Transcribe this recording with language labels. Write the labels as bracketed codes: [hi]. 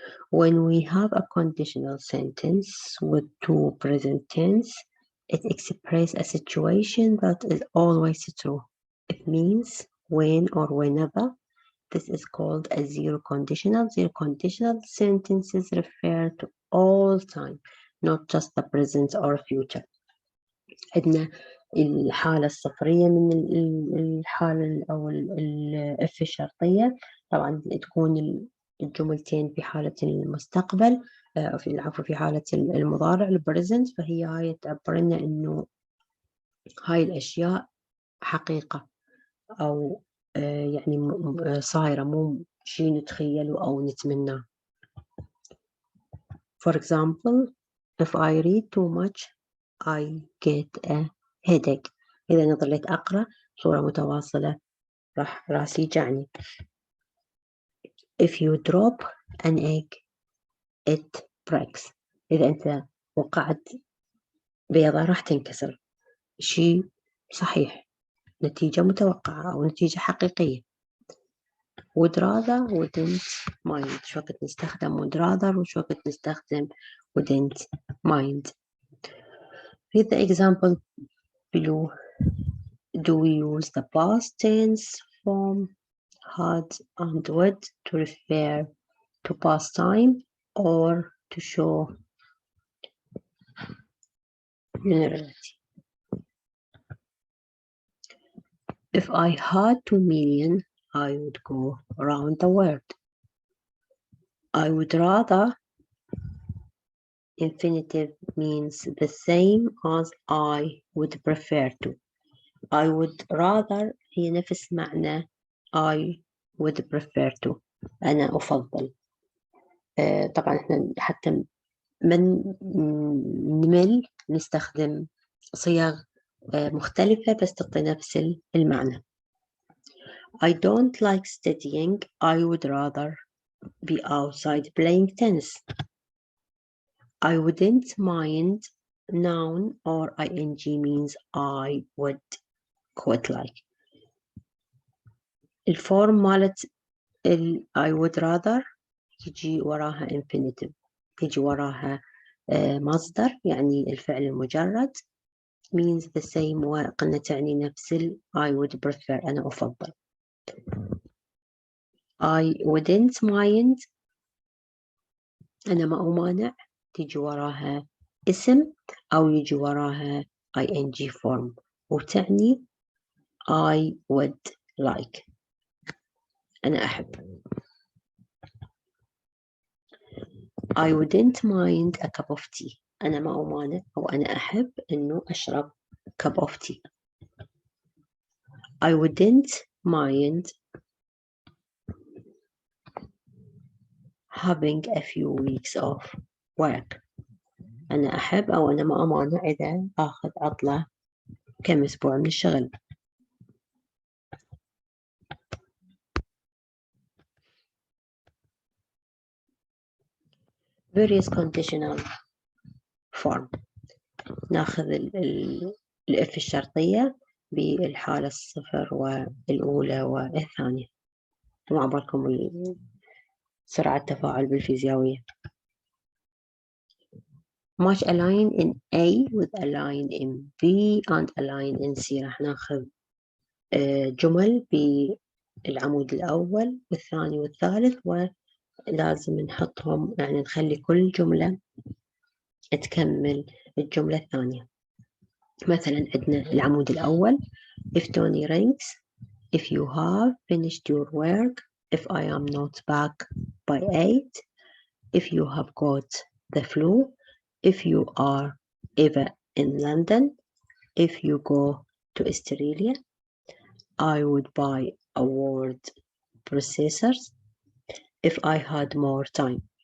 [en] When we have a conditional sentence with two present tense, it expresses a situation that is always true. It means when or whenever. This is called a zero conditional. Zero conditional sentences refer to all time, not just the present or future. [ar] عندنا الحالة الصفرية من الحالة أو الإف الشرطية. طبعا تكون الجملتين في حالة المستقبل، العفو في حالة المضارع البريزنت، فهي هاي تعبر لنا إنه هاي الأشياء حقيقة أو يعني صايرة، مو شيء نتخيله أو نتمناه. [en] For example, if I read too much, I get a headache. [ar] إذا أنا ظليت أقرأ صورة متواصلة راح راسي يجعني. [en] If you drop an egg, it breaks. [ar] إذا أنت وقعت بيضة راح تنكسر. شيء صحيح، نتيجة متوقعة أو نتيجة حقيقية. [en] would rather, wouldn't mind. [ar] شو وقت نستخدم [en] would rather [ar] وشو وقت نستخدم [en] wouldn't mind. Read the example below. Do we use the past tense form had and would to refer to past time or to show generality? If I had 2 million, I would go around the world. I would rather, infinitive means the same as I would prefer to. I would rather [ar] هي نفس معنى [en] I would prefer to. [ar] أنا أفضل. طبعا إحنا حتى من نمل نستخدم صيغ مختلفة بس تعطي نفس المعنى. [en] I don't like studying. I would rather be outside playing tennis. I wouldn't mind. Noun or ing means I would quite like. [ar] الفورم مالت [en] I would rather [ar] يجي وراها infinitive، يجي وراها مصدر يعني الفعل المجرد [en] means the same [ar] وقلنا تعني نفس [en] I would prefer [ar] أنا أفضل. [en] I wouldn't mind [ar] أنا ما أمانع تيجي وراها اسم أو يجي وراها [en] ing form [ar] وتعني [en] I would like [ar] أنا أحب. [en] I wouldn't mind a cup of tea [ar] أنا ما أمانع أو أنا أحب إنه أشرب [en] cup of tea. I wouldn't mind having a few weeks off work [ar] أنا أحب أو أنا ما أمانع إذا أخذ عطلة كم أسبوع من الشغل. [en] various conditional form [ar] ناخذ الإف الشرطية بالحالة الصفر والأولى والثانية ومع بالكم سرعة التفاعل بالفيزيائية. [en] match a line in A with a line in B and a line in C. [ar] راح ناخذ جمل بالعمود الأول والثاني والثالث ولازم نحطهم يعني نخلي كل جملة تكمل الجملة الثانية. مثلا عندنا العمود الأول [en] if Tony rings, if you have finished your work, if I am not back by 8, if you have got the flu, if you are ever in London, if you go to Australia, I would buy a word processors if I had more time.